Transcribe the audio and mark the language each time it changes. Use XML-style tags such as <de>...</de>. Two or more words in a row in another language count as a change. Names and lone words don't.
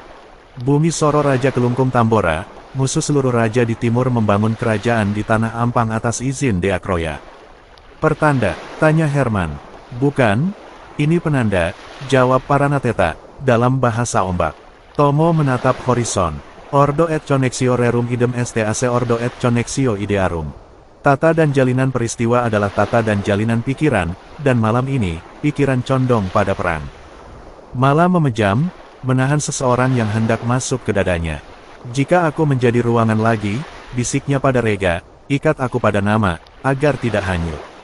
<id>Bumi Soro Raja Kelungkung Tambora, musuh seluruh raja di timur membangun kerajaan di tanah Ampang atas izin Deakroya. Pertanda, tanya Herman. Bukan, ini penanda, jawab Paranateta, dalam bahasa ombak. Tomo menatap horizon.</id> <la>Ordo et connexio rerum idem stac ordo et connexio idearum.</la> <id>Tata dan jalinan peristiwa adalah tata dan jalinan pikiran, dan malam ini, pikiran condong pada perang. Malam memejam, menahan seseorang yang hendak masuk ke dadanya. Jika aku menjadi ruangan lagi, bisiknya pada Rega, ikat aku pada nama, agar tidak hanyut.</id>